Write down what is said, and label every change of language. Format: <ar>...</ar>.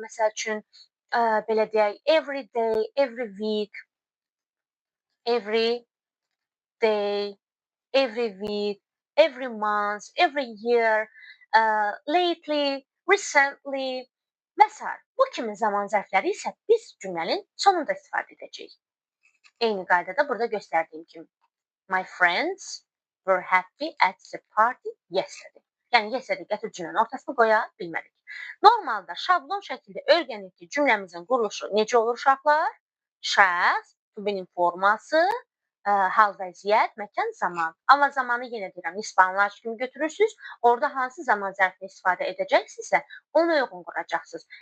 <az>Məsəl üçün belə deyək,</az> <en>every day, every week, every day, every week, every month, every year, lately, recently və s.</en> <az>Bu kimi zaman zərfləri isə biz cümlənin sonunda istifadə edəcəyik. Eyni qaydada burada göstərdiyim kimi.</az> <en>My friends were happy at the party yesterday.</en> <az>Yəni yesterday gətirib cümlənin ortasına qoya bilmərik. Normalda şablon şəkildə öyrənirik ki, cümləmizin quruluşu necə olur uşaqlar? Şəxs, to be-nin forması, hal, vəziyyət, məkan, zaman. Amma zamanı yenə deyirəm, ispanlar kimi götürürsünüz. Orada hansı zaman zərfini istifadə edəcəksinizsə, ona uyğun quracaqsınız.</az>